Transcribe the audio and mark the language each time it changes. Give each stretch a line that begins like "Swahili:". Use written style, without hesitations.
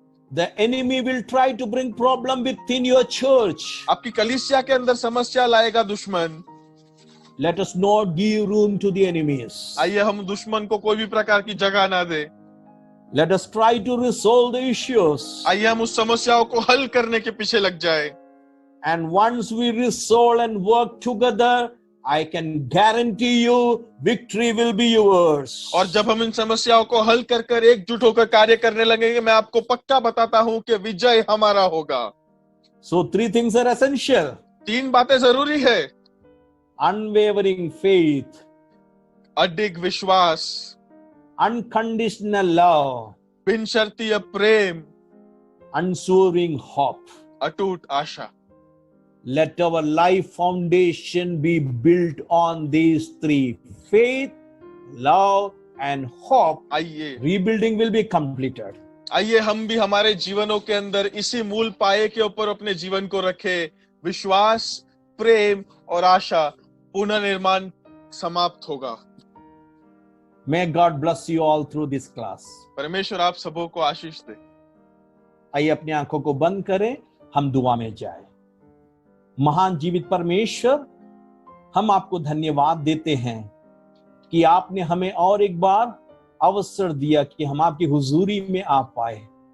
English: The enemy will try to bring problem within your church.
Hindi: आपकी कलीसिया के अंदर समस्या लाएगा दुश्मन।
English: Let us not give room to the enemies.
Hindi: आइए हम दुश्मन को कोई भी प्रकार की जगह ना दे।
English: Let us try to resolve the issues.
Hindi: आइए हम उस समस्याओं को हल करने के पीछे लग जाए।
English: And once we resolve and work together, I can guarantee you victory will be yours.
Hindi: और जब हम इन समस्याओं को हल कर एकजुट होकर कार्य करने लगेंगे, मैं आपको पक्का बताता हूं कि विजय हमारा होगा।
English: So 3 things are essential.
Hindi: 3 बातें जरूरी है।
English: Unwavering faith,
Hindi: अडिग विश्वास,
English: unconditional love,
Hindi: बिन शर्तीय प्रेम,
English: unswerving hope.
Hindi: अटूट आशा।
English: Let our life foundation be built on these 3: faith, love, and hope,
Hindi: आइए
English: rebuilding will be completed.
Hindi: आइए हम भी हमारे जीवनों के अंदर इसी मूल पाए के ऊपर अपने जीवन को रखें। विश्वास, प्रेम और आशा, पुनर्निर्माण समाप्त होगा।
English: May God bless you all through this class.
Hindi: परमेश्वर आप सबों को आशीष दे। आइए अपनी आंखों को बंद करें, हम दुआ में जाएं। महान जीवित परमेश्वर, हम आपको धन्यवाद देते हैं कि आपने हमें और एक बार अवसर दिया कि हम आपकी हुजूरी में आ पाए।